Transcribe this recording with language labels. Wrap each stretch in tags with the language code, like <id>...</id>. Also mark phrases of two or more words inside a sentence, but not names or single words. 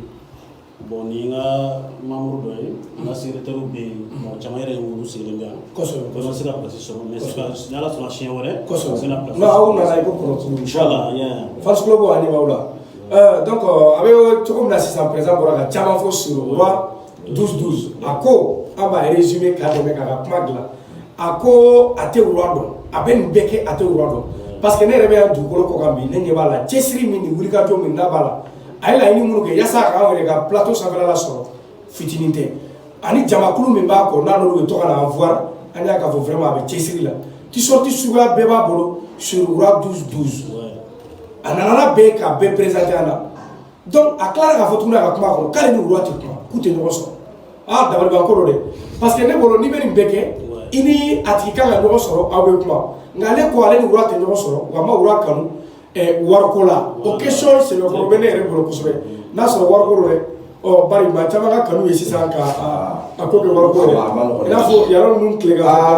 <bm>Bon ni n ka membre dɔ ye n ka secrétaire bɛ yen mɔgɔ caman yɛrɛ ye olu sigilen bɛ yan. Kosɛbɛ. Ko n se ka place sɔrɔ mais ni ala sɔnna siɲɛ wɛrɛ. Kosɛbɛ. n bɛna place Non aw nana i ko kɔrɔtulu.</bm> <ar>Inchallah.</ar> <en>Fans club</en> <bm>ani b'aw la. Donc a bɛ cogo min na sisan président bɔra ka caman fɔ</bm> <fr>sur roi</fr> <bm>12-12 a ko an b'a résumé k'a dɛmɛ k'a ka kuma dilan a ko a tɛ wura dɔn a bɛ nin bɛɛ kɛ a tɛ wura dɔn parce que ne yɛrɛ bɛ yan dugukolo kɔ kan bi ne ɲɛ b'a la cɛsiri min ni wulikajɔ min n'a b'a la a ye laɲini minnu kɛ yaasa a k'an yɛrɛ ka plateau sanfɛla sɔrɔ fitinin tɛ ani jamakulu min b'a kɔ n'a n'olu bɛ to ka na an voir an y'a k'a fɔ vraiment a bɛ cɛsiri la t-shirt suguya bɛɛ b'a bolo</bm> <fr>sur roi</fr> <bm>12-12 a nana bɛɛ k'a bɛɛ présenter an na donc a tilara k'a fɔ tuguni a ka kuma kɔnɔ k'ale ni roi tɛ kuma k'u tɛ ɲɔgɔn sɔrɔ dabalibanko dɔ dɛ parce que ne bolo n'i bɛ nin bɛɛ kɛ i ni a tigi kan ka ɲɔgɔn sɔrɔ aw bɛ kuma nka ale ko ale ni wura tɛ ɲɔgɔn sɔrɔ wa a ma wura kanu wariko la o question sɛbɛkɔrɔ bɛ ne yɛrɛ bolo kosɛbɛ n'a sɔrɔ wariko don dɛ bari maa caman ka kanu ye sisan ka a ko kɛ wariko dɛ i n'a fɔ yàrá ninnu tile ka</bm>